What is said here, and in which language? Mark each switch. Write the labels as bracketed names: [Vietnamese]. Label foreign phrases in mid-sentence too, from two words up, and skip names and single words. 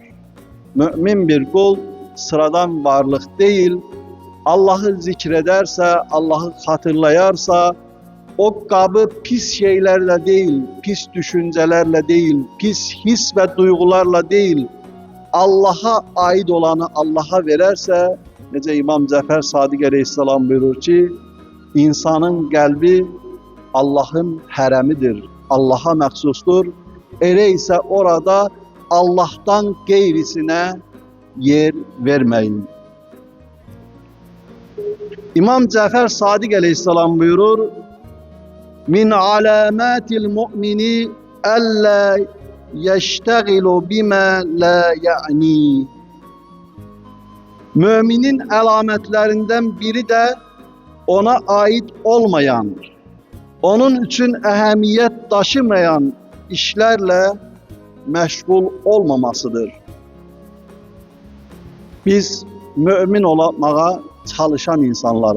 [Turkish] Mümin bir kul sıradan varlık değil, Allah'ı zikrederse, Allah'ı hatırlayarsa, o kabı pis şeylerle değil, pis düşüncelerle değil, pis his ve duygularla değil, Allah'a ait olanı Allah'a vererse, nece İmam Cafer Sadiq Aleyhisselam buyurur ki, insanın kalbi Allah'ın haremidir, [Azerbaijani] Allah'a məxsusdur. Elə isə orada Allah'tan qeyrisine yer verməyin. [Turkish] İmam Cafer Sadiq Aleyhisselam buyurur, [Arabic] من علامات المؤمن ألا يشتغل بما لا يعني. [Turkish] Müminin alametlerinden biri de ona ait olmayan, onun için ehemmiyet taşımayan işlerle meşgul olmamasıdır. [Azerbaijani] Biz mümin olmağa çalışan insanlarız.